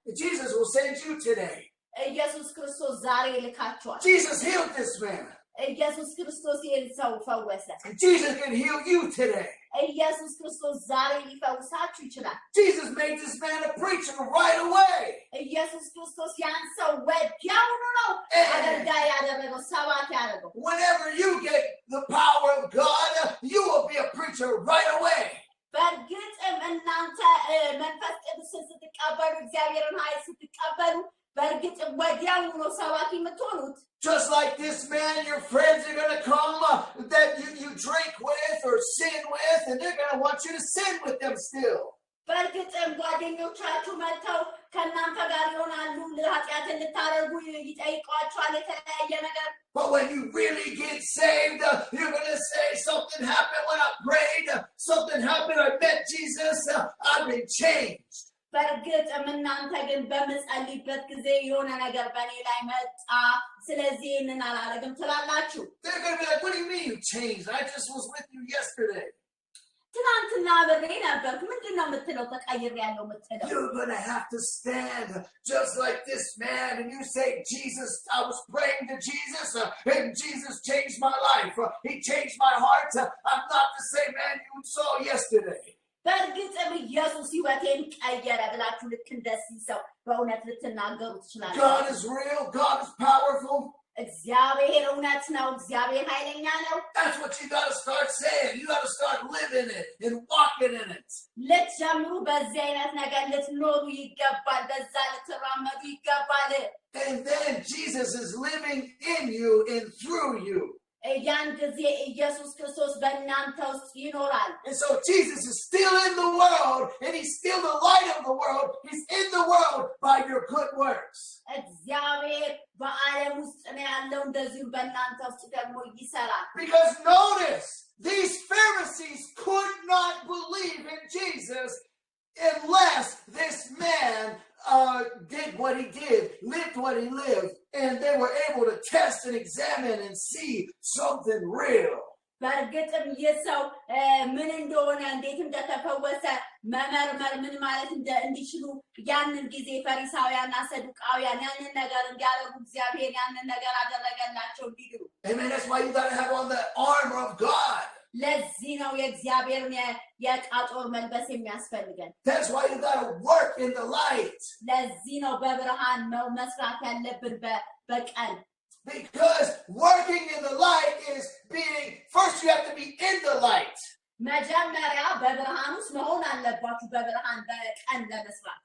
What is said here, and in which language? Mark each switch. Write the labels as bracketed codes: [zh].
[en] Jesus will send you today. [am] ኢየሱስ ክርስቶስ ዛሬ ልካቸዋል። [en] Jesus healed this man. [am] ኢየሱስ ክርስቶስ ይህን ሰው ፈወሰ። [en] Jesus can heal you today. [am] ኢየሱስ ክርስቶስ ዛሬ ሊፈውሳችሁ ይችላል። [en] Jesus made this man a preacher right away. [am] ኢየሱስ ክርስቶስ ያን ሰው ወዲያውኑ ነው አገልጋይ ያደረገው፣ ሰባኪ ያደረገው። [en] Whenever you get the power of God, you will be a preacher right away. [am] በእርግጥም እናንተ መንፈስ ቅዱስን ስትቀበሉ፣ እግዚአብሔርን ኃይል ስትቀበሉ በእርግጥም ወዲያውኑ ነው ሰባኪ የምትሆኑት። [en] Just like this man, your friends are going to come that you drink with or sin with, and they're going to want you to sin with them still. [am] በእርግጥም ጓደኞቻችሁ መጥተው ከእናንተ ጋር ይሆናሉ፣ ኃጢአትን ልታደርጉ ይጠይቋችኋል፣ የተለያየ ነገር። [en] But when you really get saved, you're going to say, something happened when I prayed, something happened, I met Jesus, I've been changed. [am] በእርግጥም እናንተ ግን በምጸልይበት ጊዜ የሆነ ነገር በእኔ ላይ መጣ፣ ስለዚህ ይህንን አላደርግም ትላላችሁ። [en] They're going to be like, what do you mean you changed? I just was with you yesterday. [am] ትናንትና አብሬ ነበርኩ፣ ምንድን ነው የምትለው? ተቀይሬያለሁ የምትለው? [en] You're going to have to stand just like this man and you say, Jesus, I was praying to Jesus and Jesus changed my life. He changed my heart. I'm not the same man you saw yesterday. [am] በእርግጥም ኢየሱስ ሕይወቴን ቀየረ ብላችሁ ልክ እንደዚህ ሰው በእውነት ልትናገሩ ትችላላችሁ። [en] God is real. God is powerful. [am] እግዚአብሔር እውነት ነው። እግዚአብሔር ኃይለኛ ነው። [en] That's what you got to start saying. You got to start living it and walking in it. [am] ልትጀምሩ በዚህ አይነት ነገር ልትኖሩ ይገባል። በዛ ልትራመዱ ይገባል። [en] And then Jesus is living in you and through you. [am] ያን ጊዜ ኢየሱስ ክርስቶስ በእናንተ ውስጥ ይኖራል። [en] And so Jesus is still in the world and he's still the light of the world. He's in the world by your good works. [am] እግዚአብሔር በዓለም ውስጥ ነው ያለው፣ እንደዚሁ በእናንተ ውስጥ ደግሞ ይሰራል። [en] Because notice, these Pharisees could not believe in Jesus unless this man did what he did, lived what he lived, and they were able to test and examine and see something real. [am] በእርግጥም ይህ ሰው ምን እንደሆነ እንዴት እንደተፈወሰ መመርመር ምን ማለት እንዲችሉ ያንን ጊዜ ፈሪሳውያንና ሰዱቃውያን ያንን ነገር እንዲያደርጉ እግዚአብሔር ያንን ነገር አደረገላቸው እንዲሉ። [en] Amen. That's why you got to have on the armor of God. [am] ለዚህ ነው የእግዚአብሔርን የዕቃ ጦር መልበስ የሚያስፈልገን። [en] That's why you got to work in the light. [am] ለዚህ ነው በብርሃን ነው መስራት ያለብን በቀን። [en] Because working in the light is being, first you have to be in the light. [am] መጀመሪያ በብርሃን ውስጥ መሆን አለባችሁ፣ በብርሃን በቀን ለመስራት።